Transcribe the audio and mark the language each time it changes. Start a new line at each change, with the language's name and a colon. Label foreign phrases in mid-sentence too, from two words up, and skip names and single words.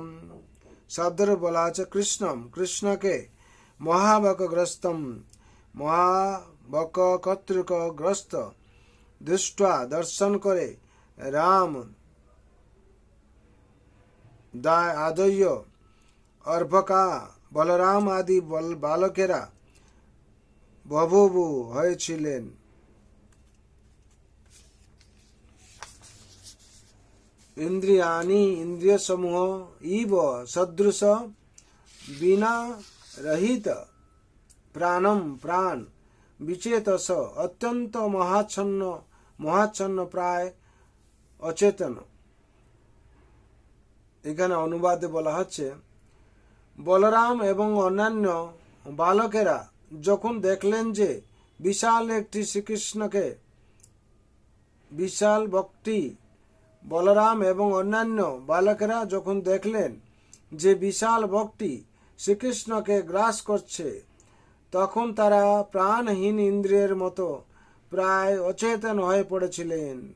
Sanskrit: शब्द बोला कृष्णम, कृष्ण के महाभकग्रस्तम, महाभक कर्तृक ग्रस्त दृष्टा दर्शन करे राम आदय अर्भका बलराम आदि बालकेरा বভুবু হয়েছিলেন। इंद्रियाणि इंद्रिय समूह इव सदृश बिना रहित प्राणम प्राण विचेतस अत्यंत महाच्छन्न प्राय अचेतन।
Bangla: এখানে অনুবাদে বলা হচ্ছে বলরাম এবং অন্যান্য বালকেরা যখন দেখলেন যে বিশাল একটি শ্রীকৃষ্ণকে, বিশাল ভক্তি বলরাম এবং অন্যান্য বালকেরা যখন দেখলেন যে বিশাল ভক্তি শ্রীকৃষ্ণকে গ্রাস করছে, তখন তারা প্রাণহীন ইন্দ্রিয়ের মতো প্রায় অচেতন হয়ে পড়েছিলেন।